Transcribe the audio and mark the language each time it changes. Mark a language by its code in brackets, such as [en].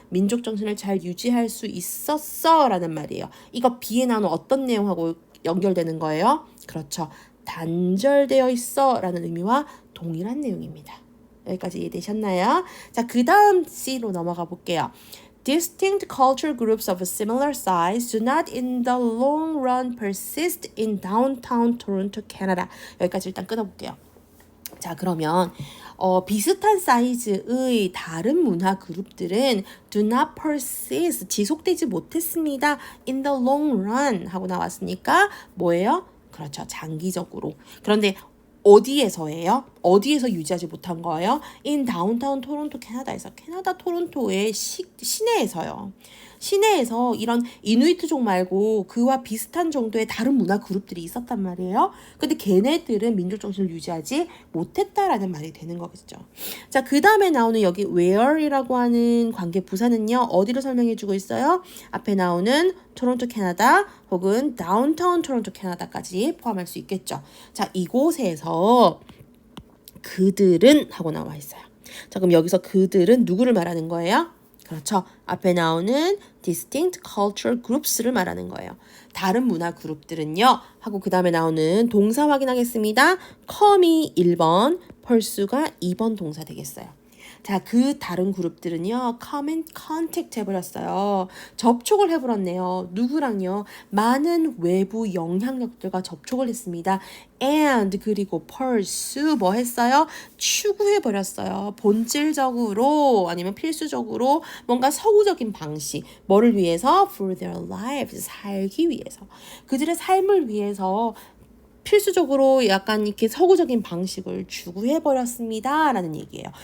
[ko] 민족 정신을 잘 유지할 수 있었어 라는 말이에요. 이거 B에 나오는 어떤 내용하고 연결되는 거예요? 그렇죠. 단절되어 있어 라는 의미와 동일한 내용입니다. 여기까지 이해되셨나요? 자, 그 다음 C로 넘어가 볼게요. [en] Distinct cultural groups of a similar size do not in the long run persist in downtown Toronto, Canada. [ko] 여기까지 일단 끊어볼게요. 자, 그러면 비슷한 사이즈의 다른 문화 그룹들은 [en] do not persist, [ko] 지속되지 못했습니다. [en] in the long run [ko] 하고 나왔으니까 뭐예요? 그렇죠. 장기적으로. 그런데 어디에서예요? 어디에서 유지하지 못한 거예요? [en] in downtown [ko] 토론토 캐나다에서. 캐나다 토론토의 시내에서요. 시내에서 이런 이누이트족 말고 그와 비슷한 정도의 다른 문화 그룹들이 있었단 말이에요. 근데 걔네들은 민족 정신을 유지하지 못했다라는 말이 되는 거겠죠. 자, 그 다음에 나오는 여기 where이라고 하는 관계 부사는요. 어디를 설명해 주고 있어요? 앞에 나오는 토론토 캐나다 혹은 다운타운 토론토 캐나다까지 포함할 수 있겠죠. 자, 이곳에서 그들은 하고 나와 있어요. 자, 그럼 여기서 그들은 누구를 말하는 거예요? 그렇죠. 앞에 나오는 [en] distinct cultural groups [ko] 를 말하는 거예요. 다른 문화 그룹들은요. 하고 그 다음에 나오는 동사 확인하겠습니다. come이 1번, pursue가 2번 동사 되겠어요. 자, 그 다른 그룹들은요. [en] come in contact [ko] 해버렸어요. 접촉을 해버렸네요. 누구랑요? 많은 외부 영향력들과 접촉을 했습니다. and 그리고 pursue 뭐 했어요? 추구해버렸어요. 본질적으로 아니면 필수적으로 뭔가 서구적인 방식 뭐를 위해서? [en] for their lives [ko] 살기 위해서 그들의 삶을 위해서 필수적으로 약간 이렇게 서구적인 방식을 추구해버렸습니다. 라는 얘기예요.